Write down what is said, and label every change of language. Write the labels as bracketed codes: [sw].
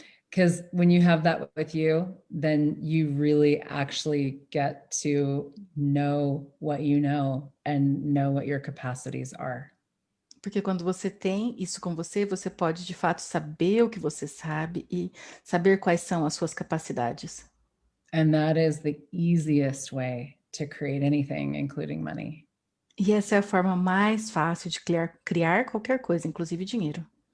[en] Because when you have that with you, then you really actually get to know what you know and know what your capacities are. [pt] Porque quando você tem isso com você, você pode de fato saber o que você sabe e saber quais são as suas capacidades. [en] And that is the easiest way to create anything, including money. [pt] E essa é a forma mais fácil de criar qualquer coisa, inclusive dinheiro.